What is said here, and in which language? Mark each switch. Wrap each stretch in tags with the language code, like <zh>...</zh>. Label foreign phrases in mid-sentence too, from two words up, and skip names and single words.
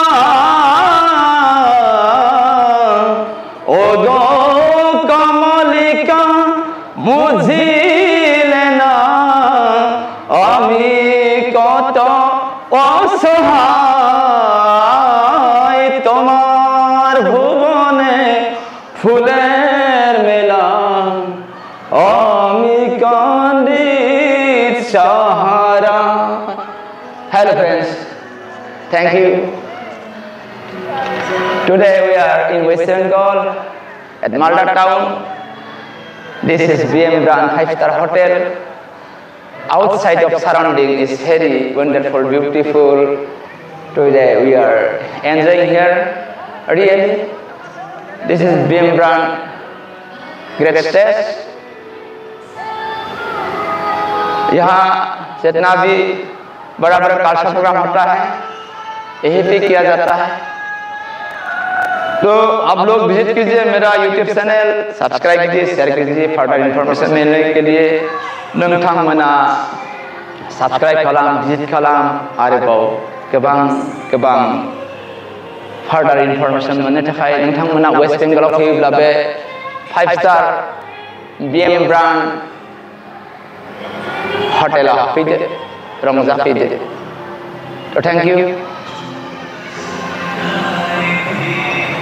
<bn>ও গো কমলিকা বুঝিলে না আমি কত অসহায় তোমার ভুবনে ফুলের মেলা আমি কান্দি চাহারা</bn> <en>Hello friends, thank you. Today we are in West Bengal at Malda town. This is BM Brand 5-star hotel. Outside of surrounding is very wonderful, beautiful. Today we are enjoying here. Really, this is BM Brand great stage.</en> <hi>यहाँ जितना भी बड़ा बड़ा</hi> <en>culture program</en> <hi>होता है यही पे किया जाता है। तो आप लोग विजिट कीजिए मेरा YouTube चैनल, सब्सक्राइब कीजिए, शेयर कीजिए।</hi> <en>further information</en> <brx>मिलने के लिए नोंथांमोना सब्सक्राइब खालाम, विजिट खालाम आरोबाव गोबां</brx> <en>further information</en> <brx>मोननो थाखाय नोंथांमोना वेस्ट बेंगलाव फैयोब्ला बे 5-star BM Brand हटेलाव फैदो, रंजाफैदो।</brx> <en>तो thank you.</en>